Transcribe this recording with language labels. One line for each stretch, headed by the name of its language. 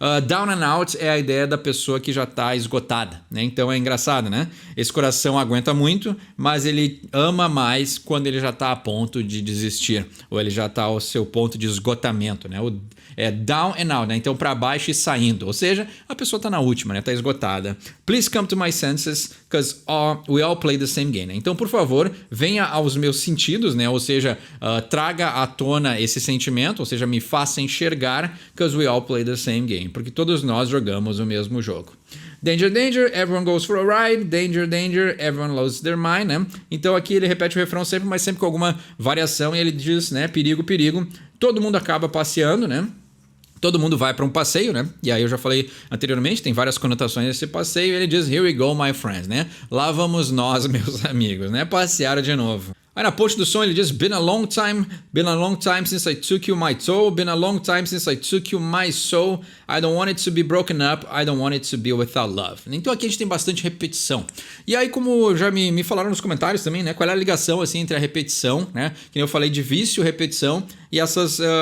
Portuguese: Down and out é a ideia da pessoa que já está esgotada, né? Então é engraçado, né? Esse coração aguenta muito, mas ele ama mais quando ele já está a ponto de desistir, ou ele já está ao seu ponto de esgotamento, né? É down and out, né? Então para baixo e saindo, ou seja, a pessoa está na última, né? Está esgotada.
English: Please come to my senses, because we all play the same game, né?
Portuguese: Então, por favor, venha aos meus sentidos, né? Ou seja, traga à tona esse sentimento, ou seja, me faça enxergar,
English: because we all play the same game,
Portuguese: porque todos nós jogamos o mesmo jogo.
English: Danger, danger, everyone goes for a ride. Danger, danger, everyone loses their mind, né?
Portuguese: Então aqui ele repete o refrão sempre, mas sempre com alguma variação, e ele diz, né, perigo, perigo. Todo mundo acaba passeando, né? Todo mundo vai para um passeio, né? E aí eu já falei anteriormente, tem várias conotações desse passeio. Ele diz,
English: here we go, my friends,
Portuguese: né? Lá vamos nós, meus amigos, né? Passear de novo. Aí na ponte do som ele diz,
English: been a long time since I took you my toe, been a long time since I took you my soul, I don't want it to be broken up, I don't want it to be without love.
Portuguese: Então aqui a gente tem bastante repetição. E aí como já me falaram nos comentários também, né, qual é a ligação assim entre a repetição, né, que eu falei de vício, repetição e essas